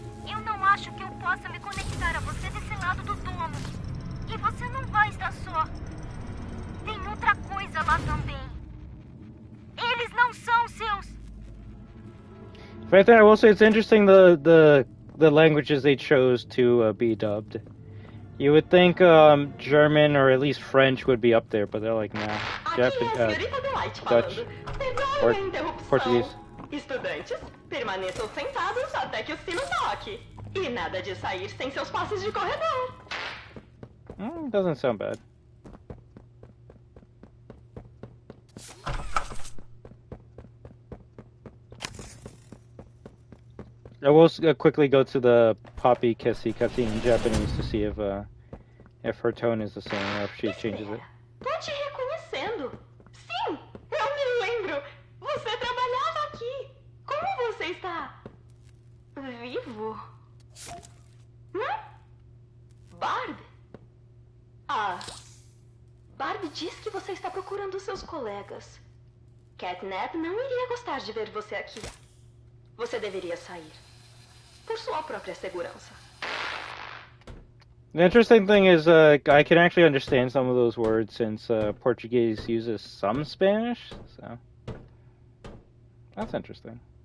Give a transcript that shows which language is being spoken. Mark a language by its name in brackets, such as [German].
[Portuguese] Eu não acho que eu possa me conectar a você desse lado do domo. E você não vai estar só. Tem outra coisa lá também. Eles não são seus. [English] Right there, I will say it's interesting the languages they chose to be dubbed. You would think German or at least French would be up there, but they're like, nah. Japanese, Dutch, or Portuguese. [Portuguese] Estudantes, permaneçam sentados até que o sino toque. E nada de sair sem seus passes de corredor. [English] Doesn't sound bad. I will quickly go to the Poppy Kissy cutscene in Japanese to see if her tone is the same or if she changes it. [Portuguese] Tô te reconhecendo. Sim, eu me lembro. Você trabalhava aqui. Como você está? Vivo? Barb? Barb diz que você está procurando seus colegas. Catnap não iria gostar de ver você aqui. Você deveria sair. Por sua própria segurança. [English] The interesting thing is I can actually understand some of those words since Portuguese uses some Spanish, so that's interesting.